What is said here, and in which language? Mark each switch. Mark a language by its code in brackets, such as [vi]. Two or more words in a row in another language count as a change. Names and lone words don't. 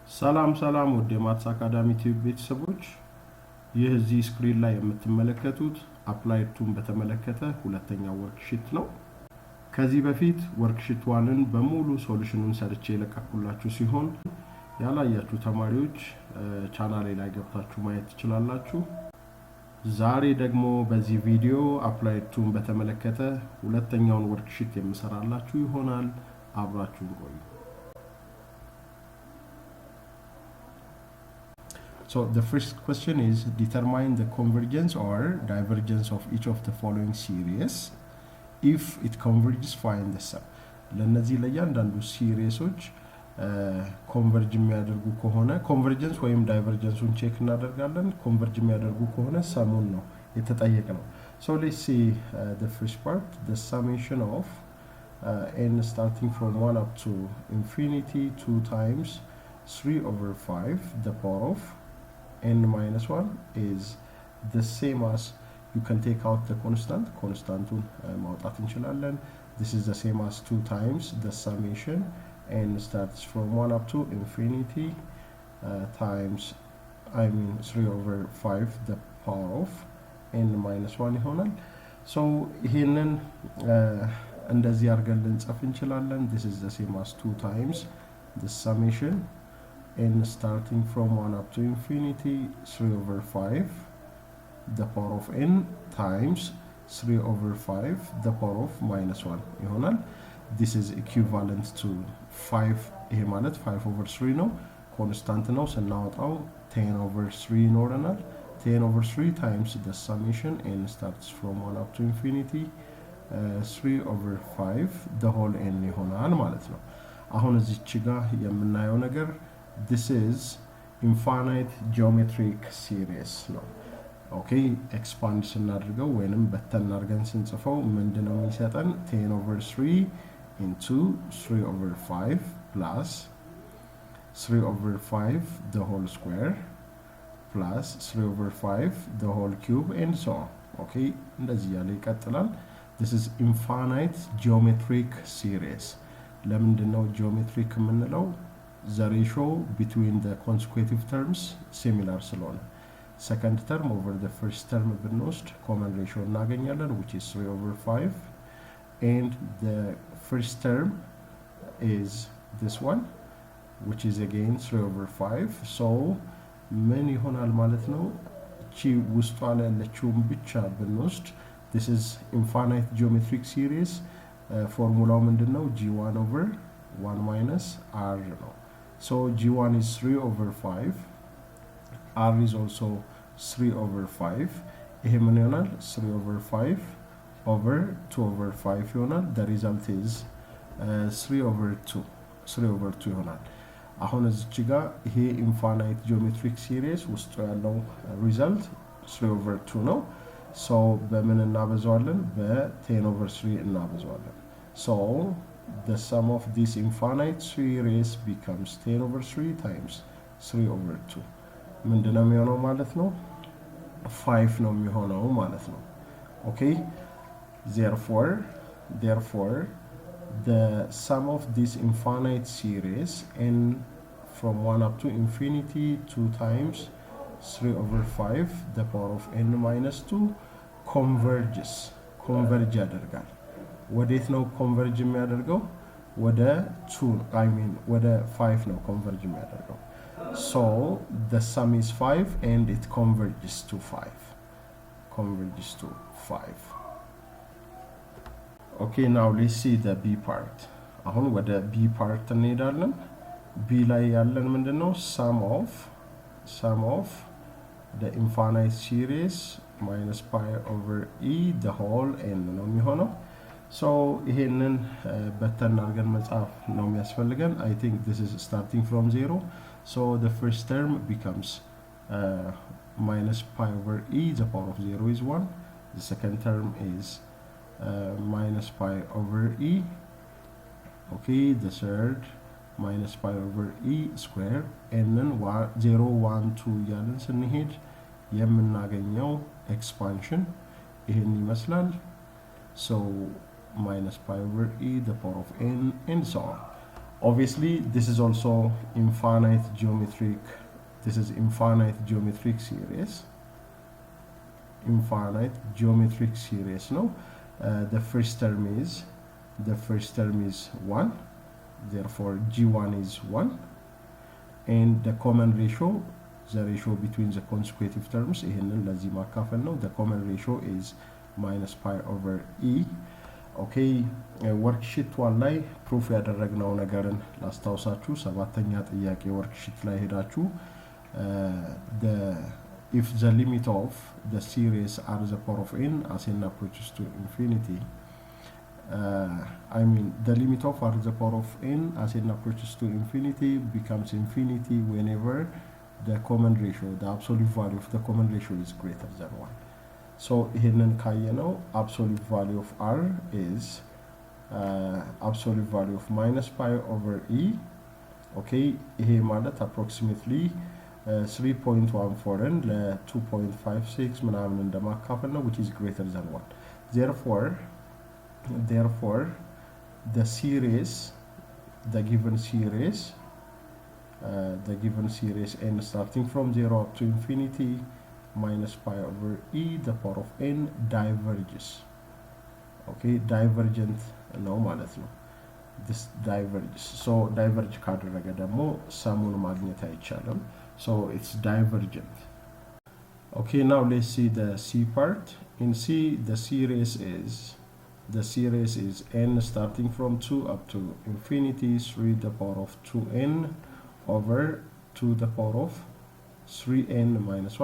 [am] ሰላም ሰላም ወደ ማትስ አካዳሚ ቲዩብ ቤተሰቦች ይህ እዚህ ስክሪን ላይ የምትመለከቱት አፕላይድ ቱን በተመለከተ ሁለተኛው ወርክሺት ነው። ከዚህ በፊት ወርክሺት 1ን በሙሉ ሶሉሽኑን ሰርቼ ለቀኩላችሁ ሲሆን ያላያችሁ ተማሪዎች ቻናሌ ላይ ገብታችሁ ማየት ትችላላችሁ። ዛሬ ደግሞ በዚህ ቪዲዮ አፕላይድ ቱን በተመለከተ ሁለተኛውን ወርክሺት የምሰራላችሁ ይሆናል። አብራችሁን ቆዩ። [en] So the first question is determine the convergence or divergence of each of the following series. If it converges, find the sum. [am] ለነዚህ ለእያንዳንዱ ሲሪሶች ኮንቨርጅ የሚያደርጉ ከሆነ ኮንቨርጀንስ ወይም ዳይቨርጀንሱን ቼክ እናደርጋለን። ኮንቨርጅ የሚያደርጉ ከሆነ ሰሙን ነው የተጠየቀው። [en] So let's see the first part, the summation of n starting from 1 up to infinity 2 times 3 over 5 the power of n minus 1 is the same as, you can take out the constantun [am] ማውጣት እንችላለን. [en] This is the same as 2 times the summation n starts from 1 up to infinity times 3 over 5 the power of n minus 1 ይሆናል. [am] So ይሄንን እንደዚህ አድርገን ልንጽፍ እንችላለን. [en] This is the same as 2 times the summation n starting from 1 up to infinity 3 over 5 the power of n times 3 over 5 the power of minus 1 ይሆናል. This is equivalent to 5 [am] ይሄ ማለት 5 over 3 ነው። ኮንስታንት ነው። ስናወጣው 10 over 3 ይኖረናል. [en] 10 over 3 times the summation n starts from 1 up to infinity 3 over 5 the whole n [am] ይሆናል ማለት ነው። አሁን እዚች ጋር የምናየው ነገር [en] this is infinite geometric series ነው. okay expand [am] ስናደርገው ወይንም በተን አድርገን ስንጽፈው ምንድነው የሚሰጠን? [en] 10 over 3 into 3 over 5 plus 3 over 5 the whole square plus 3 over 5 the whole cube and so on. [am] ኦኬ እንደዚህ ያለ ይቀጥላል. [en] this is infinite geometric series. [am] ለምንድነው geometric የምንለው? [en] the ratio between the consecutive terms similar ስለሆነ second term over the first term ብንወስድ common ratio እናገኛለን, which is 3 over 5, and the first term is this one, which is again 3 over 5. [am] so ምን ይሆናል ማለት ነው? እቺ ውስጧ ላይ ያለችውን ብቻ ብንወስድ [en] this is infinite geometric series. [am] ፎርሙላው ምንድነው? [en] g1 over 1 minus r [am] ነው. [en] So g1 is 3 over 5, r is also 3 over 5. [am] ይሄ ምን ይሆናል? [en] 3 over 5 over 2 over 5 [am] ይሆናል. [en] the result is 3 over 2 [am] ይሆናል። አሁን እዚች ጋር ይሄ [en] infinite geometric series [am] ውስጡ ያለው [en] result 3 over 2 ነው. [am] so በምን እናበዛዋለን? በ10 over 3 እናበዛዋለን. [en] so the sum of this infinite series becomes 10 over 3 times 3 over 2. [am] ምንድነው የሚሆነው ማለት ነው? 5 ነው የሚሆነው ማለት ነው። [en] okay, therefore the sum of this infinite series n from 1 up to infinity 2 times 3 over 5 the power of n minus 2 converge [am] ያደርጋል። ወዴት ነው ኮንቨርጅ የሚያደርገው? ወደ 2 ወደ 5 ነው ኮንቨርጅ የሚያደርገው. [en] so the sum is 5 and it converges to 5. okay, now let's see the b part. [am] አሁን ወደ [en] b part [am] እንሄዳለን. b ላይ ያለን ምንድነው? [en] sum of the infinite series minus pi over e the whole n [am] ነው የሚሆነው. so ይሄንን በተን አድርገን መጻፍ ነው የሚያስፈልገን. [en] I think this is starting from 0. so the first term becomes minus pi over e the power of 0 is 1. the second term is minus pi over e. okay, the third minus pi over e square and then 0 1 2 [am] ያለን ስንሄድ የምናገኘው [en] expansion [am] ይሄን ይመስላል. [en] so minus pi over e the power of n and so on. obviously this is also infinite geometric series. Infinite geometric series, no? The first term is 1, therefore G1 is 1, and the common ratio, the ratio between the consecutive terms, the common ratio is minus pi over e. Okay, worksheet 1 [am] ላይ ፕሩፍ ያደረግነው ነገርን ላስታውሳችሁ። ሰባተኛ ጥያቄ [en] worksheet [am] ላይ ሄዳችሁ [en] if the limit of the series r to the power of n as n approaches to infinity, the limit of r to the power of n as n approaches to infinity becomes infinity whenever the common ratio, the absolute value of the common ratio is greater than 1. So [am] ይሄንን ካየነው [en] absolute value of r is absolute value of minus pi over e. [am] Okay, ይሄ ማለት approximately 3.14 ለ2.56 ምናምን እንደማካፈል ነው, [en] which is greater than 1. Therefore the series, the given series n starting from 0 up to infinity minus pi over e the power of n diverges. Okay, divergent ነው ማለት ነው. This diverges. So diverge ካደረገ ደግሞ ሰሙን ማግኘት አይቻልም. So it's divergent. Okay, now let's see the C part. In C, the series is n starting from 2 up to infinity 3 to the power of 2n over 2 to the power of 3n minus 1.